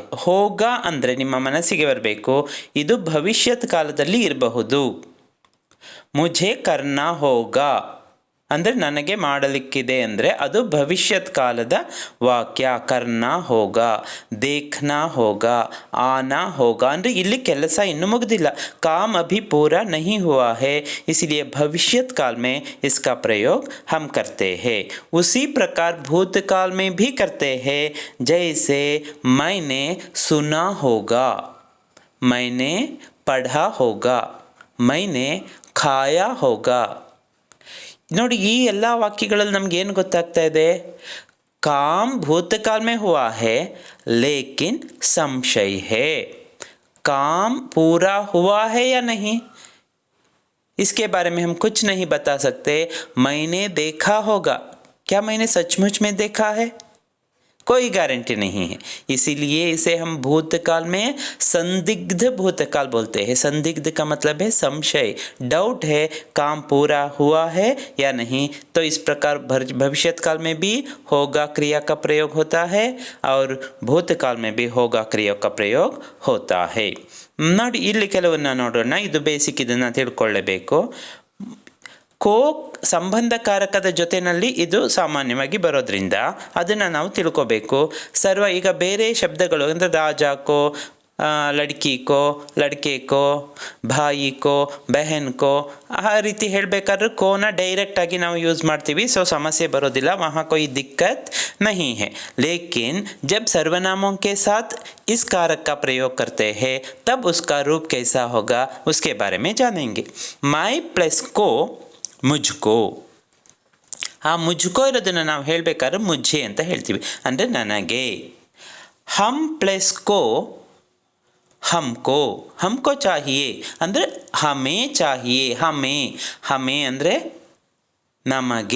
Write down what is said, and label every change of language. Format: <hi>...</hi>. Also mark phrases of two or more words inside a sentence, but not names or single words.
<kn>ಹೋಗ ಅಂದರೆ ನಿಮ್ಮ ಮನಸ್ಸಿಗೆ ಬರಬೇಕು, ಇದು ಭವಿಷ್ಯತ್ ಕಾಲದಲ್ಲಿ ಇರಬಹುದು.</kn> <hi>मुझे करना होगा</hi> <kn>ಅಂದರೆ ನನಗೆ ಮಾಡಲಿಕ್ಕಿದೆ ಅಂದರೆ ಅದು ಭವಿಷ್ಯತ್ ಕಾಲದ ವಾಕ್ಯ.</kn> <hi>करना होगा, देखना होगा, आना होगा</hi> <kn>ಅಂದರೆ ಇಲ್ಲಿ ಕೆಲಸ ಇನ್ನೂ ಮುಗಿದಿಲ್ಲ.</kn> <hi>काम अभी पूरा नहीं हुआ है, इसलिए भविष्यत काल में इसका प्रयोग हम करते हैं. उसी प्रकार भूतकाल में भी करते हैं. जैसे मैंने सुना होगा, मैंने पढ़ा होगा, मैंने खाया होगा.</hi> <kn>ನೋಡಿ, ಈ ಎಲ್ಲ ವಾಕ್ಯಗಳಲ್ಲಿ ನಮಗೇನು ಗೊತ್ತಾಗ್ತಾ ಇದೆ?</kn> <hi>काम भूतकाल में हुआ है लेकिन संशय है. काम पूरा हुआ है या नहीं, इसके बारे में हम कुछ नहीं बता सकते. मैंने देखा होगा, क्या मैंने सचमुच में देखा है? कोई गारंटी नहीं है. इसीलिए इसे हम भूतकाल में संदिग्ध भूतकाल बोलते हैं. संदिग्ध का मतलब है संशय, डाउट है काम पूरा हुआ है या नहीं. तो इस प्रकार भविष्यत काल में भी होगा क्रिया का प्रयोग होता है और भूतकाल में भी होगा क्रिया का प्रयोग होता है.</hi> <kn>ನೋಡಿ, ಇಲ್ಲಿ ಕೆಲವನ್ನ ನೋಡೋಣ. ಇದು ಬೇಸಿಕ್, ಇದನ್ನು ತಿಳ್ಕೊಳ್ಳಬೇಕು. ಕೋ ಸಂಬಂಧಕಾರಕದ ಜೊತೆಯಲ್ಲಿ ಇದು ಸಾಮಾನ್ಯವಾಗಿ ಬರೋದ್ರಿಂದ ಅದನ್ನು ನಾವು ತಿಳ್ಕೋಬೇಕು. ಈಗ ಬೇರೆ ಶಬ್ದಗಳು ಅಂದರೆ</kn> <hi>राजा को, लड़की को, लड़के को, भाई को, बहन को</hi> <kn>ಆ ರೀತಿ ಹೇಳಬೇಕಾದ್ರೆ ಕೋನ ಡೈರೆಕ್ಟಾಗಿ ನಾವು ಯೂಸ್ ಮಾಡ್ತೀವಿ. ಸೊ ಸಮಸ್ಯೆ ಬರೋದಿಲ್ಲ,</kn> <hi>वहाँ कोई दिक्कत नहीं है. लेकिन जब सर्वनामों के साथ इस कारक का प्रयोग करते हैं तब उसका रूप कैसा होगा उसके बारे में जानेंगे. माई प्लस को ಮುಜ್ಕೋ.</hi> <kn>ಆ ಮುಜ್ಕೋ ಇರೋದನ್ನು ನಾವು ಹೇಳಬೇಕಾದ್ರೆ ಮುಜ್ಜೆ ಅಂತ ಹೇಳ್ತೀವಿ, ಅಂದರೆ ನನಗೆ.</kn> <hi>हम प्लस को हमको, हमको चाहिए ಅಂದರೆ हमें चाहिए.</hi> <kn>ಹಮೇ ಅಂದರೆ ನಮಗೆ.</kn>